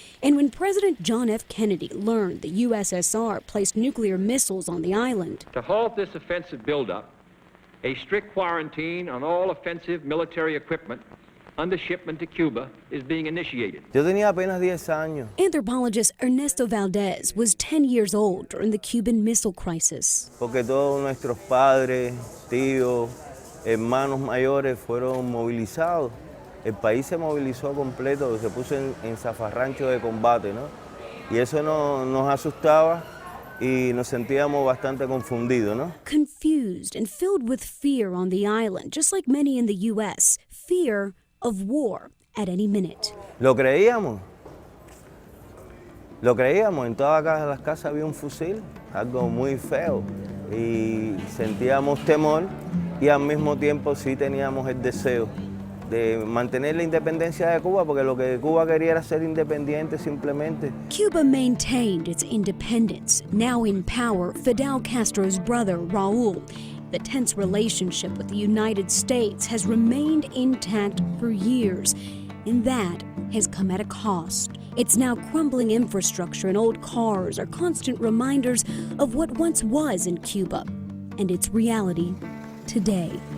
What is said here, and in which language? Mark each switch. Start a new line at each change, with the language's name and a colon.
English: And when President John F. Kennedy learned the USSR placed nuclear missiles on the island. To halt this offensive buildup, a strict quarantine on all offensive military equipment under shipment to Cuba is being initiated.
Spanish: Yo tenía apenas 10 años.
English: Anthropologist Ernesto Valdez was 10 years old during the Cuban Missile Crisis.
Spanish: Porque todos nuestros padres, tíos, hermanos mayores fueron movilizados. El país se movilizó completo, se puso en zafarrancho de combate, ¿no? Y eso nos asustaba y nos sentíamos bastante confundidos, ¿no?
English: Confused and filled with fear on the island, just like many in the U.S., fear of war at any minute.
Spanish: Lo creíamos. Lo creíamos, en todas las casas había un fusil, algo muy feo, y sentíamos temor y al mismo tiempo sí teníamos el deseo de mantener la independencia de Cuba, porque lo que Cuba quería era ser independiente simplemente.
English: Cuba maintained its independence. Now in power, Fidel Castro's brother, Raul. The tense relationship with the United States has remained intact for years, and that has come at a cost. Its now crumbling infrastructure and old cars are constant reminders of what once was in Cuba and its reality today.